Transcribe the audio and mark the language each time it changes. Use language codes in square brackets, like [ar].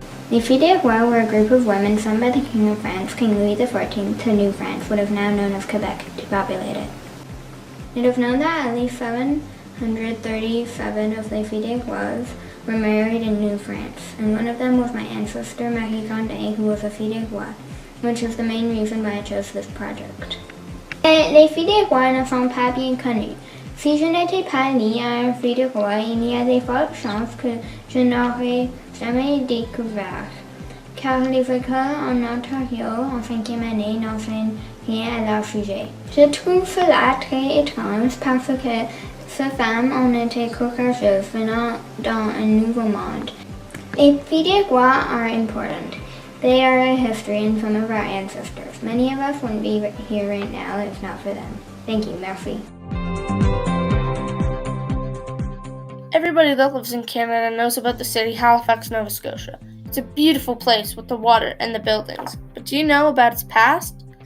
[en] Les Filles des Rois were a group of women sent by the King of France, King Louis XIV, to New France, what is now known as Quebec, to populate it. It is known that at least 737 of Les Filles des Rois were married in New France, and one of them was my ancestor Marie Grandin, who was a Fille des Rois, which is the main reason why I chose this project. [fr] Les Filles des Rois ne sont pas bien connues. Si je n'étais pas née à un Fille des Rois, il y a de fortes chances que je n'aurais jamais découvert, car les écoles en Ontario en 5e année n'enseignent rien à leur sujet. Je trouve cela très étrange parce que ces femmes ont été courageuses venant dans un nouveau monde. [en] Les Filles des Rois are important. They are a history and some of our ancestors. Many of us wouldn't be here right now if not for them. Thank you, merci. Everybody that lives in Canada knows about the city Halifax, Nova Scotia. It's a beautiful place with the water and the buildings. But do you know about its past?